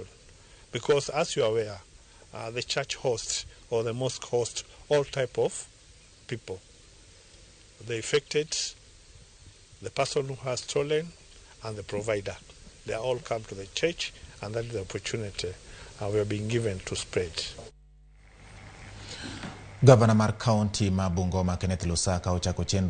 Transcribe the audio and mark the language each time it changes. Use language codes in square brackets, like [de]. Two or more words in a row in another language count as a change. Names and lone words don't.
[en] Because as you are aware, the church hosts or the mosque hosts all type of people. The affected, the person who has stolen, and the provider. They all come to the church, and that is the opportunity we are being given to spread. [luo] Governor mar County ma Bungoma Kenneth Lusaka ochako chenro